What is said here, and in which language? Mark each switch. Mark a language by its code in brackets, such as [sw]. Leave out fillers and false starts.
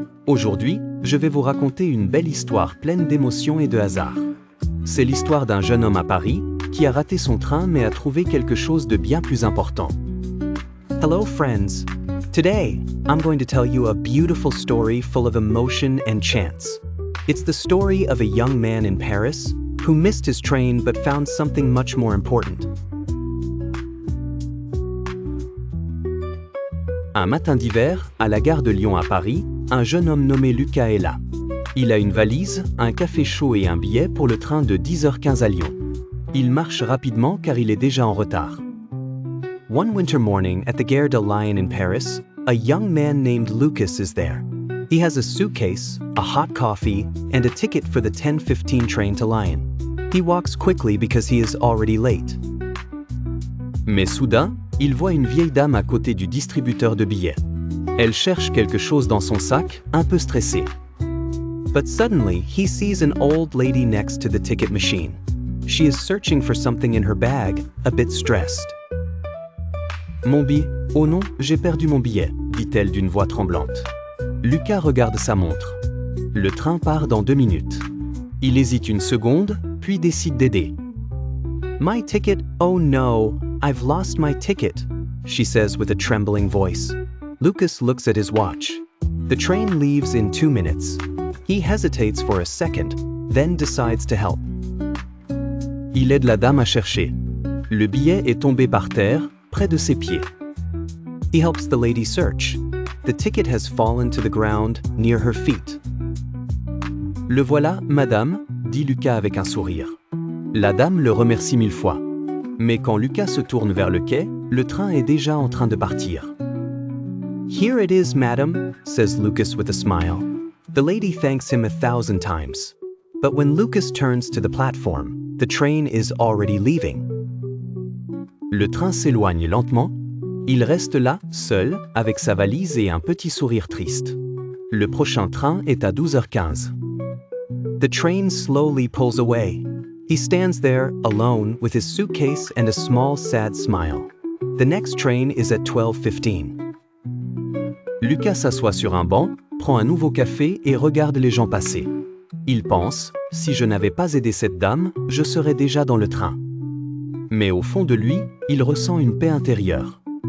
[fr] Aujourd'hui, je vais vous raconter une belle histoire pleine d'émotions et de hasard. C'est l'histoire d'un jeune homme à Paris qui a raté son train mais a trouvé quelque chose de bien plus important. [en] Hello friends. Today, I'm going to tell you a beautiful story full of emotion and chance. It's the story of a young man in Paris who missed his train but found something much more important. [fr] Un matin d'hiver, à la gare de Lyon à Paris, un jeune homme nommé Lucas est là. Il a une valise, un café chaud et un billet pour le train de 10h15 à Lyon. Il marche rapidement car il est déjà en retard. [en] One winter morning at the Gare de Lyon in Paris, a young man named Lucas is there. He has a suitcase, a hot coffee, and a ticket for the 10:15 train to Lyon. He walks quickly because he is already late. [fr] Mais soudain, il voit une vieille dame à côté du distributeur de billets. Elle cherche quelque chose dans son sac, un peu stressée. [en] But suddenly, he sees an old lady next to the ticket machine. She is searching for something in her bag, a bit stressed. [fr] Mon billet. Oh non, j'ai perdu mon billet, dit-elle d'une voix tremblante. Lucas regarde sa montre. Le train part dans 2 minutes. Il hésite une seconde, puis décide d'aider. [en] My ticket, oh no, I've lost my ticket, she says with a trembling voice. Lucas looks at his watch. The train leaves in 2 minutes. He hesitates for a second, then decides to help. [fr] Il aide la dame à chercher. Le billet est tombé par terre, près de ses pieds. [en] He helps the lady search. The ticket has fallen to the ground, near her feet. [fr] Le voilà, madame, dit Lucas avec un sourire. La dame le remercie 1000 fois. Mais quand Lucas se tourne vers le quai, le train est déjà en train de partir. [en] Here it is, madam, says Lucas with a smile. The lady thanks him 1,000 times. But when Lucas turns to the platform, the train is already leaving. [fr] Le train s'éloigne lentement. Il reste là, seul, avec sa valise et un petit sourire triste. Le prochain train est à 12h15. [en] The train slowly pulls away. He stands there, alone, with his suitcase and a small, sad smile. The next train is at 12:15. [fr] Lucas s'assoit sur un banc, prend un nouveau café et regarde les gens passer. Il pense, si je n'avais pas aidé cette dame, je serais déjà dans le train. Mais au fond de lui, il ressent une paix intérieure.